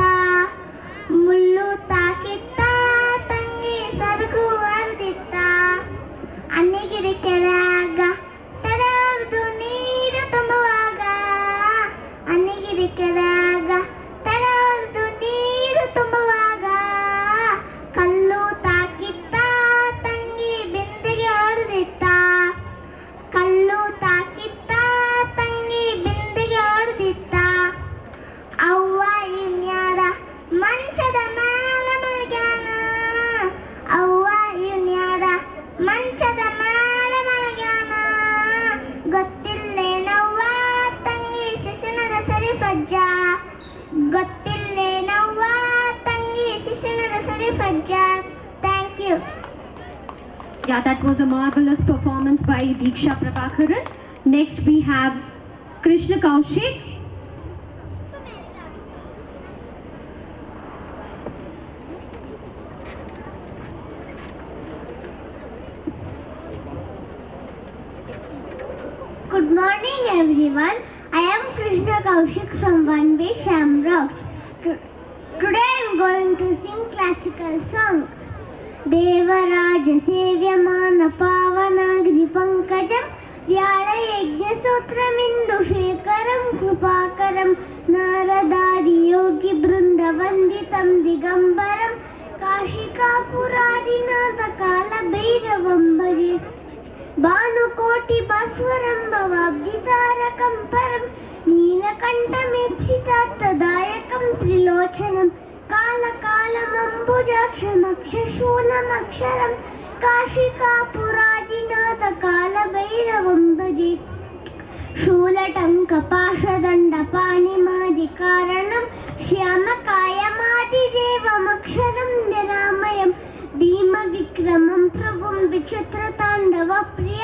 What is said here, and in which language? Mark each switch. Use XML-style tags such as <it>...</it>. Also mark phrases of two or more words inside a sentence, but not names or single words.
<kn>ಮುಳ್ಳು ತಾಕಿತ್ತ ತಂಗಿ ಸರಗು ಅರ್ದಿತ್ತ. ಅನ್ನಿಗಿರಿ ಕೆರೆಯಾಗ ತೆರೆ ಹೊಡೆದು ನೀರು ತುಂಬುವಾಗ. ಅನ್ನಿಗಿರಿ ಕೆರೆಯಾಗ ತೆರೆ ಹೊಡೆದು ನೀರು ತುಂಬುವಾಗ. ಕಲ್ಲು ತಾಕಿತ್ತ ತಂಗಿ ಬಿಂದಿಗೆ ಹೊಡೆದಿತ್ತ. ಕಲ್ಲು ತಾಕಿತ್ತ ತಂಗಿ ಬಿಂದಿಗೆ ಹೊಡೆದಿತ್ತ. ಅವ್ವ ಇನ್ಯಾರ ಮಂಚದ ಮ್ಯಾಲ ಮಲಗ್ಯಾನ. ಅವ್ವ ಇನ್ಯಾರ ಮಂಚದ ಮ್ಯಾಲ ಮಲಗ್ಯಾನ. ಗೊತ್ತಿಲ್ಲೇನವ್ವ ತಂಗಿ ಶಿಶುನರ ಸರಿ ಫಜ್ಜ. ಗೊತ್ತಿಲ್ಲೇನವ್ವ ತಂಗಿ ಶಿಶುನರ ಸರಿ ಫಜ್ಜ.</kn> <en>Thank you. Yeah, that was a marvelous performance by Diksha Prabhakaran. Next, we have Krishna Kaushik. Good morning everyone. I am Krishna Kaushik from One Way Shamrocks. Today I am going to sing classical song.</en> <sa>ದೇವರಾಜ ಸೇವ್ಯಮಾನ ಪಾವನಾಗ್ರಿ ಪಂಕಜಂ ಧ್ಯಾಳ ಯಜ್ಞ ಸೂತ್ರಮಿಂದು ಶೇಖರಂ ಕೃಪಾಕರಂ ನಾರದಾದಿ ಯೋಗಿ ಬೃಂದ ವಂದಿತಂ ದಿಗಂಬರಂ ಕಾಶಿಕಾಪುರಾದಿನಾಥ ಕಾಲ ಭೈರವಂ ಭಜೆ. ಭಾನುಕೋಟಿ ಭಾಸ್ವರಂ ಭವಾಬ್ಧಿತಾರಕಂ ಪರಂ ನೀಲಕಂಠಮೇಪ್ಸಿತಾರ್ಥದಾಯಕಂ ತ್ರಿಲೋಚನಂ कालकालमम्बुजाक्षमक्षशूलमक्षरं काशिकापुरादिनाथ कालभैरवं भजे. शूलटङ्कपाशदण्डपाणिमादिकारणं श्यामकायमादिदेवमक्षरं निरामयं भीमविक्रमं प्रभुं विचित्रताण्डवप्रियं</sa>